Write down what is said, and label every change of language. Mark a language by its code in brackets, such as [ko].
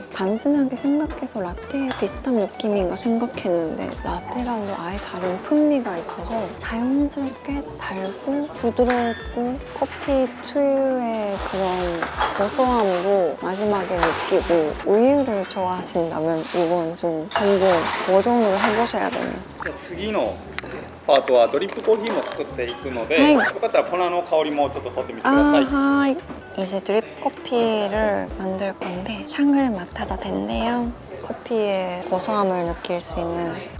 [ko] 단순하게 생각해서 라떼에 비슷한 느낌인가 생각했는데 라떼랑도 아예 다른 풍미가 있어서 자연스럽게 달고 부드럽고 커피 특유의 그런 고소함도 마지막에 느끼고 우유를 좋아하신다면 이건 좀 한번 도전을 해보셔야 돼요. [ja] 次のパートはドリップコーヒーも作っていくので、はいよかったら粉の香りもちょっと取ってみてください。 하이. [ko] 이제 드립 커피를 만들 건데 향을 맡아도 된대요. 커피의 고소함을 느낄 수 있는.